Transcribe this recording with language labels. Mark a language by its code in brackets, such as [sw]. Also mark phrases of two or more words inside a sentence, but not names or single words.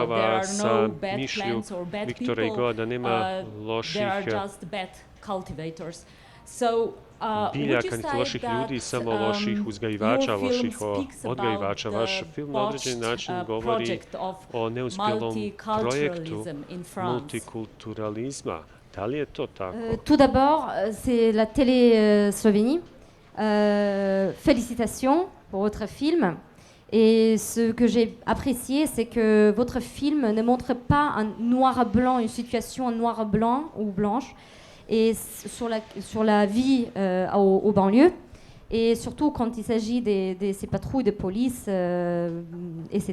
[en] There are no bad plans or bad people. There are just bad cultivators. So, would you say that your film speaks about the botched project of multiculturalism in France? [bs] Multikulturalizma. Da li je to tako? [fr] Tout d'abord, c'est la télé Slovénie. Félicitations pour votre film. Et ce que j'ai apprécié, c'est que votre film ne montre pas un noir-blanc, une situation en noir-blanc ou blanche, et sur la vie aux banlieues, et surtout quand il s'agit de ces patrouilles de police, etc.